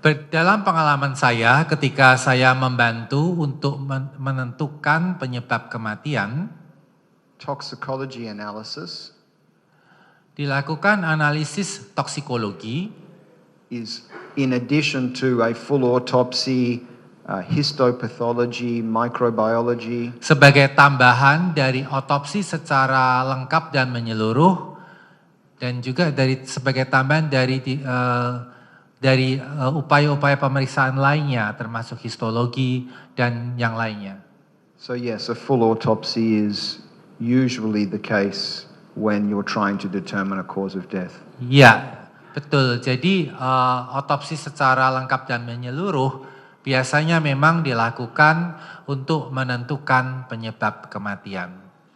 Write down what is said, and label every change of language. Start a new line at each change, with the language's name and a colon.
Indonesian: dalam pengalaman saya ketika saya membantu untuk menentukan penyebab kematian,
English: toxicology analysis
Indonesian: dilakukan analisis toksikologi
English: is in addition to a full autopsy, histopathology, microbiology.
Indonesian: Sebagai tambahan dari otopsi secara lengkap dan menyeluruh, dan juga sebagai tambahan dari upaya-upaya pemeriksaan lainnya, termasuk histologi dan yang lainnya.
English: So yes, a full autopsy is usually the case when you're trying to determine a cause of death.
Indonesian: Ya, betul. Jadi otopsi secara lengkap dan menyeluruh biasanya memang dilakukan untuk menentukan penyebab kematian.